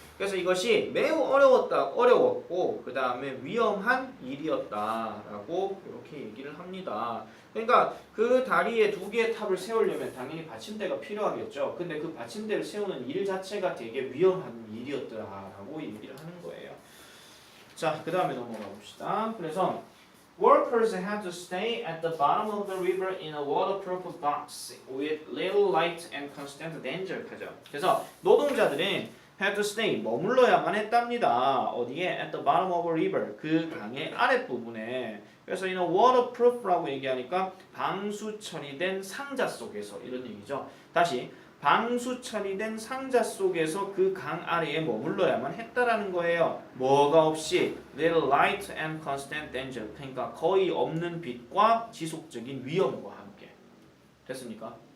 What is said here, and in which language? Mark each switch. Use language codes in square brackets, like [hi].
[ko] 그래서 이것이 매우 어려웠고 그 다음에 위험한 일이었다라고 이렇게 얘기를 합니다. 그러니까 그 다리에 두 개의 탑을 세우려면 당연히 받침대가 필요하겠죠. 근데 그 받침대를 세우는 일 자체가 되게 위험한 일이었더라라고 얘기를 하는 거예요. 자, 그 다음에 넘어가 봅시다. 그래서 [en] Workers had to stay at the bottom of the river in a waterproof box with little light and constant danger. [ko] 그래서 노동자들은 [en] had to stay, [ko] 머물러야만 했답니다. 어디에? [en] At the bottom of a river, [ko] 그 강의 아랫부분에. 그래서 [en] in a waterproof [ko] 라고 얘기하니까 방수 처리된 상자 속에서 이런 얘기죠. 다시 방수 처리된 상자 속에서 그 강 아래에 머물러야만 했다라는 거예요. 뭐가 없이 [en] little light and constant danger, [ko] 그러니까 거의 없는 빛과 지속적인 위험과 함께. 됐습니까?